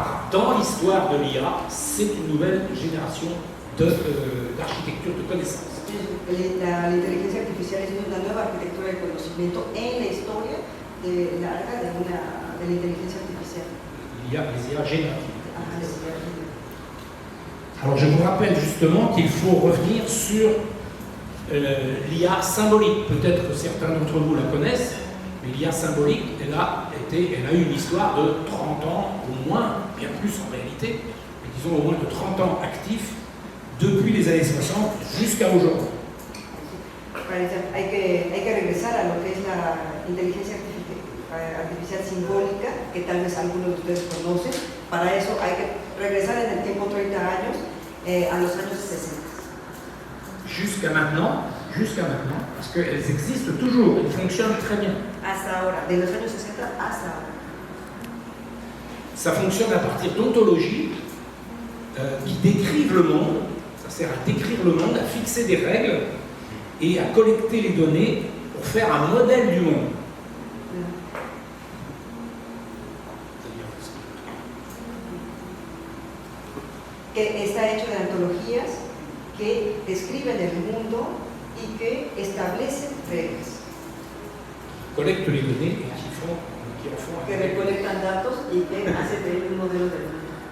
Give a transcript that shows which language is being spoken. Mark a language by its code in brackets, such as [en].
[fr] dans l'histoire de l'IA, c'est une nouvelle génération d'architecture de connaissances. [es] La inteligencia artificial es una nueva arquitectura del conocimiento en la historia larga de la inteligencia artificial. [fr] Les IA génératives. Ah, les IA. Alors je vous rappelle justement qu'il faut revenir sur l'IA symbolique. Peut-être que certains d'entre vous la connaissent, mais l'IA symbolique, elle a eu une histoire de 30 ans au moins, bien plus en réalité, mais disons au moins de 30 ans actifs, depuis les années 60 jusqu'à aujourd'hui. [es] Hay que regresar a lo que es la inteligencia artificial simbólica, que tal vez algunos de ustedes conocen. Para eso hay que regresar en el tiempo 30 años, a los años 60. [fr] Jusqu'à maintenant, parce qu'elles existent toujours, elles fonctionnent très bien. [es] Hasta ahora, de los años 60 hasta ahora. [fr] Ça fonctionne à partir d'ontologies qui décrivent le monde, ça sert à décrire le monde, à fixer des règles et à collecter les données pour faire un modèle du monde. [es] Que está hecho de antologías que describen el mundo y que establecen reglas. [fr] Collectent les données et qui en font un [es] Que [fr] modèle. [es] recolectan datos y que hacen de él un modelo del mundo.